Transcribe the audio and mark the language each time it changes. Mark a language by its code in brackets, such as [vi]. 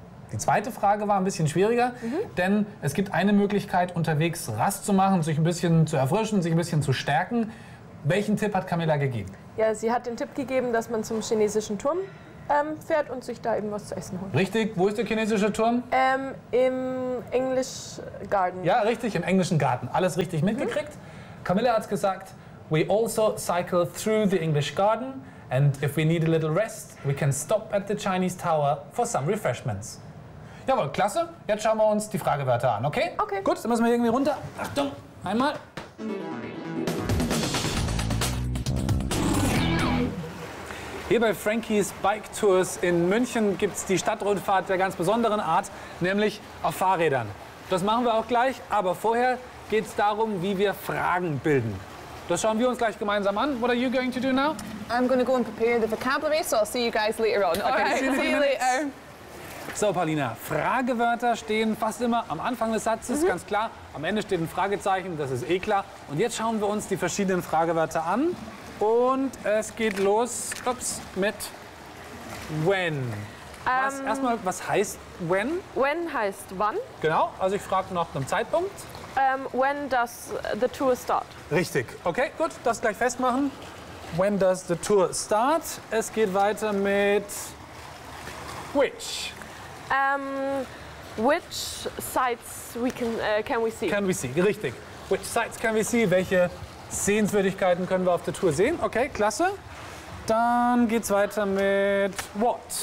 [de] Die zweite Frage war ein bisschen schwieriger, denn es gibt eine Möglichkeit, unterwegs Rast zu machen, sich ein bisschen zu erfrischen, sich ein bisschen zu stärken. Welchen Tipp hat Camilla gegeben? Ja, sie hat den Tipp gegeben, dass man zum chinesischen Turm fährt und sich da eben was zu essen holt. Richtig, wo ist der chinesische Turm? Im English Garden. Ja, richtig, im englischen Garten. Alles richtig mitgekriegt. Camilla hat gesagt, [en] we also cycle through the English Garden and if we need a little rest, we can stop at the Chinese Tower for some refreshments. [de] Jawohl, klasse. Jetzt schauen wir uns die Fragewörter an, okay? Okay. Gut, dann müssen wir irgendwie runter. Achtung, einmal. Hier bei Frankies Bike Tours in München gibt es die Stadtrundfahrt der ganz besonderen Art, nämlich auf Fahrrädern. Das machen wir auch gleich, aber vorher geht es darum, wie wir Fragen bilden. Das schauen wir uns gleich gemeinsam an. [en] What are you going to do now? I'm going to go and prepare the vocabulary, so I'll see you guys later on. Okay, right. See you later. [de] So, Paulina, Fragewörter stehen fast immer am Anfang des Satzes, ganz klar. Am Ende steht ein Fragezeichen, das ist eh klar. Und jetzt schauen wir uns die verschiedenen Fragewörter an. Und es geht los mit when. Erstmal, was heißt when? When heißt wann. Genau, also ich frage nach einem Zeitpunkt. [en] When does the tour start? [de] Richtig, okay, gut, das gleich festmachen. [en] When does the tour start? [de] Es geht weiter mit which. [en] Which sites we can we see? Can we see, [de] richtig. [en] Which sites can we see? [de] Welche Sehenswürdigkeiten können wir auf der Tour sehen? Okay, klasse. Dann geht's weiter mit what?